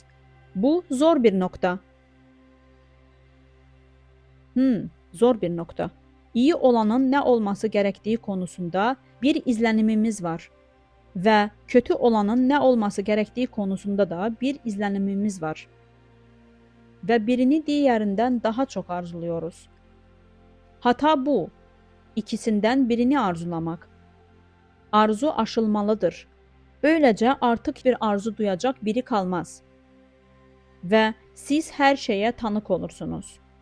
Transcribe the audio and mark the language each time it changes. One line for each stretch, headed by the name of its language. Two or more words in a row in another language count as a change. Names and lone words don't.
Turkish: Bu zor bir nokta. Zor bir nokta. İyi olanın ne olması gerektiği konusunda bir izlenimimiz var. Ve kötü olanın ne olması gerektiği konusunda da bir izlenimimiz var.
Azerbaijani: və birini digərindən daha çox arzuluyoruz. Hata bu, ikisindən birini arzulamaq. Arzu aşılmalıdır. Böyləcə artıq bir arzu duyacaq biri qalmaz. Və siz hər şeyə tanıq olursunuz.